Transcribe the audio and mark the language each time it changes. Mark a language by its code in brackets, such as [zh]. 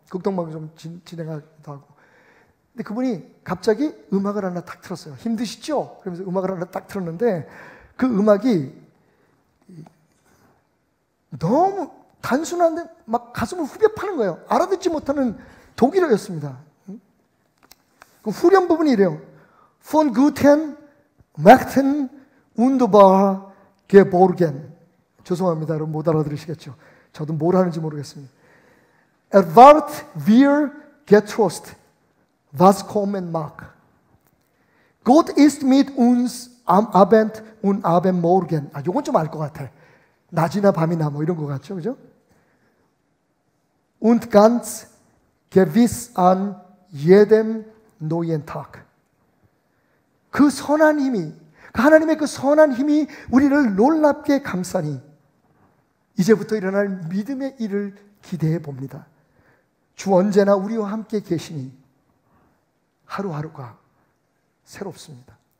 [ko] 극동방송 좀 진행하기도 하고. 근데 그분이 갑자기 음악을 하나 딱 틀었어요. 힘드시죠? 그러면서 음악을 하나 딱 틀었는데 그 음악이 너무 단순한데 막 가슴을 후벼 파는 거예요. 알아듣지 못하는 독일어였습니다. 그 후렴 부분이 이래요. [de] Von guten Mächten wunderbar geborgen. [ko] 죄송합니다. 여러분 못 알아들으시겠죠? 저도 뭘 하는지 모르겠습니다. [de] Erwart wir getrost, was kommen mag. Gott ist mit uns am Abend und am Morgen. [ko] 요건 좀 알 것 같아. 낮이나 밤이나 이런 것 같죠? 그죠? [de] Und ganz gewiss an jedem neuen Tag. [ko] 그 선한 힘이, 하나님의 그 선한 힘이 우리를 놀랍게 감싸니 이제부터 일어날 믿음의 일을 기대해 봅니다. 주 언제나 우리와 함께 계시니 하루하루가 새롭습니다.